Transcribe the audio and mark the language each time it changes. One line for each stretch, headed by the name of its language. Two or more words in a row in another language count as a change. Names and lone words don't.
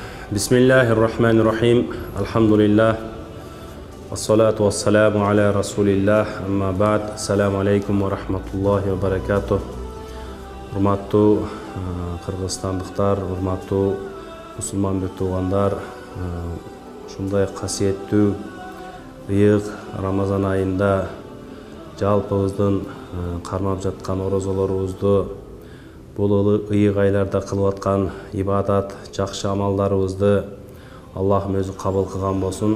Arabic: Bismillahirrahmanirrahim. Alhamdulillah. الصلاة والسلام على رسول الله. أما بعد. السلام عليكم ورحمة الله وبركاته.
Kyrgyz: Урматтуу кыргызстандыктар, урматтуу мусулман туугандар, ушундай касиеттүү ыйык Рамазан айында жалпыбыздын кармап жаткан орозолорубузду, бул ыйык айларда кылып аткан ибадат, жакшы амалдарыбызды Аллахым өзү кабыл кылган болсун.